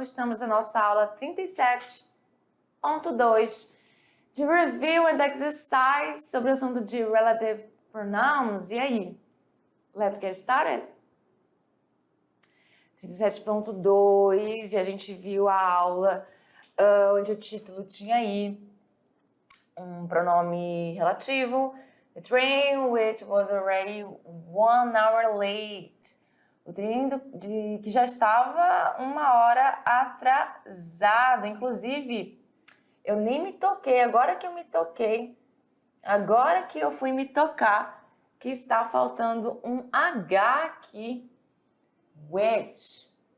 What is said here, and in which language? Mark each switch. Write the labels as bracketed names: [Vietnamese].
[Portuguese] Estamos na nossa aula 37.2 de Review and Exercise sobre o assunto de Relative Pronouns. E aí? [English] Let's get started? [Portuguese] 37.2 e a gente viu a aula onde o título tinha aí um pronome relativo. [English] The train which was already 1 hour late. [Portuguese] O trem que já estava 1 hora atrasado. Inclusive, eu nem me toquei. Agora que eu me toquei, agora que eu fui me tocar, que está faltando um H aqui. Which.